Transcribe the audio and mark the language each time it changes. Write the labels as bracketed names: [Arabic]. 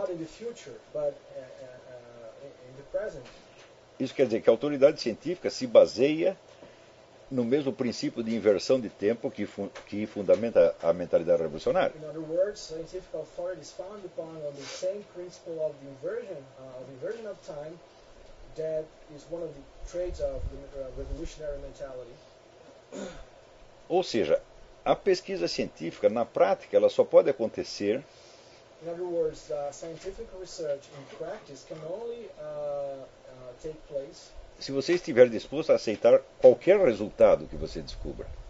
[English] Not in the future, but in the present. [Portuguese] Isso quer dizer que a autoridade científica se baseia no mesmo princípio de inversão de tempo que fundamenta a mentalidade revolucionária. [English] In other words, scientific authority is founded upon the same principle of the inversion, of time, that is one of the traits of the revolutionary mentality. [Portuguese] Ou seja, a pesquisa científica, na prática, ela só pode acontecer. [English] In other words, scientific research in practice can only take place. [Portuguese] Se você estiver disposto a aceitar qualquer resultado que você descubra.